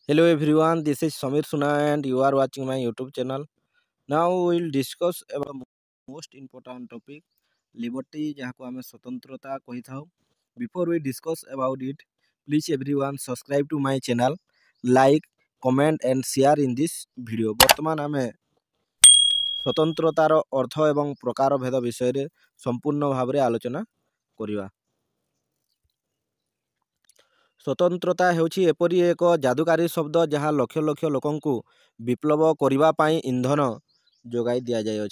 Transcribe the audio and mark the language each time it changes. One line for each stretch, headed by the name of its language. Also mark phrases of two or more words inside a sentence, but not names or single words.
English: Hello everyone, this is Samir Suna and you are watching my YouTube channel. Now we will discuss about most important topic liberty
Odia: ଯାହାକୁ ଆମେ ସ୍ୱତନ୍ତ୍ରତା କହିଥାଉ.
English: Before we discuss about it, please everyone subscribe to my channel, like, comment and share in this video.
Odia: ବର୍ତ୍ତମାନ ଆମେ ସ୍ୱତନ୍ତ୍ରତାର ଅର୍ଥ ଏବଂ ପ୍ରକାର ଭେଦ ବିଷୟରେ ସମ୍ପୂର୍ଣ୍ଣ ଭାବରେ ଆଲୋଚନା କରିବା. ସ୍ୱତନ୍ତ୍ରତା ହେଉଛି ଏପରି ଏକ ଯାଦୁକାରୀ ଶବ୍ଦ ଯାହା ଲକ୍ଷ ଲକ୍ଷ ଲୋକଙ୍କୁ ବିପ୍ଳବ କରିବା ପାଇଁ ଇନ୍ଧନ ଯୋଗାଇ ଦିଆଯାଇଅଛି।